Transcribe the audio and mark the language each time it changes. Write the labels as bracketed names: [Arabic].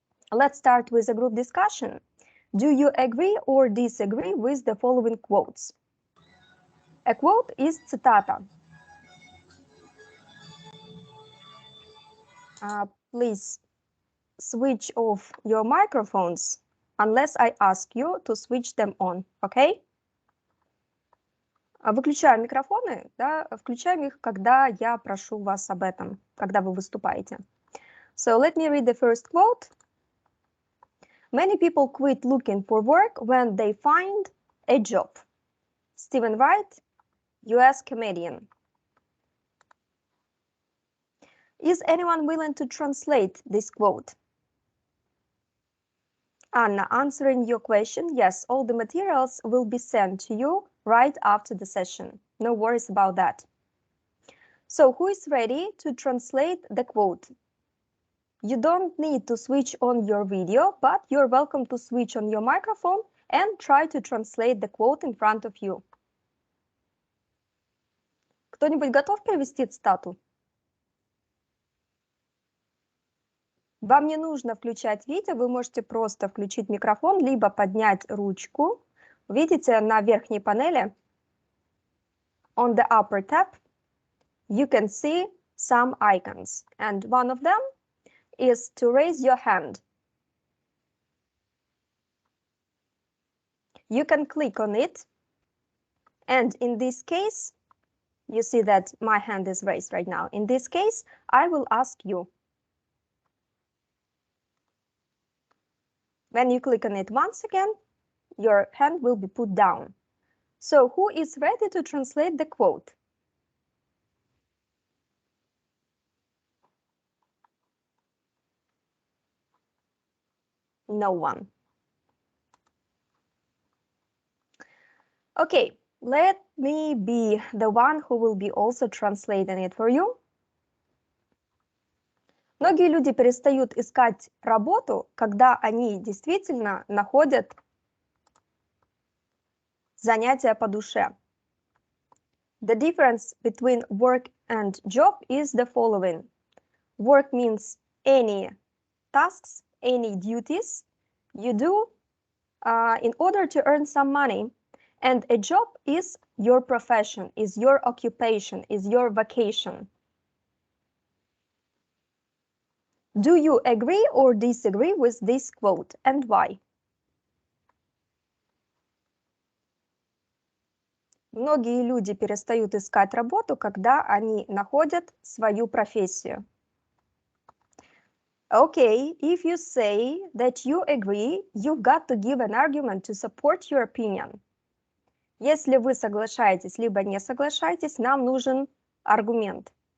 [English] Let's start with a group discussion. Do you agree or disagree with the following quotes? A quote is цитата. Please switch off your microphones unless I ask you to switch them on, okay? [Russian] Выключаем микрофоны, да, включаем их, когда я прошу вас об этом, когда вы выступаете. [English] So let me read the first quote. Many people quit looking for work when they find a job. Stephen Wright, US comedian. Is anyone willing to translate this quote? Anna, answering your question, yes, all the materials will be sent to you right after the session. No worries about that. So who is ready to translate the quote? You don't need to switch on your video, but you're welcome to switch on your microphone and try to translate the quote in front of you. [Russian] Кто-нибудь готов перевести цитату? Вам не нужно включать видео, вы можете просто включить микрофон, либо поднять ручку. Видите, на верхней панели, [English] on the upper tab, you can see some icons. And one of them is to raise your hand. You can click on it, and in this case, you see that my hand is raised right now. In this case, I will ask you. When you click on it once again, your hand will be put down. So who is ready to translate the quote? No one. Okay, let me be the one who will be also translating it for you. [Russian] Многие люди перестают искать работу, когда они действительно находят занятие по душе. [English] The difference between work and job is the following. Work means any tasks, any duties you do in order to earn some money. And a job is your profession, is your occupation, is your vocation. Do you agree or disagree with this quote, and why? [Russian] Многие люди перестают искать работу, когда они находят свою профессию. [English] Okay, if you say that you agree, you've got to give an argument to support your opinion. [Russian] Если вы соглашаетесь, либо не соглашаетесь, нам нужен аргумент.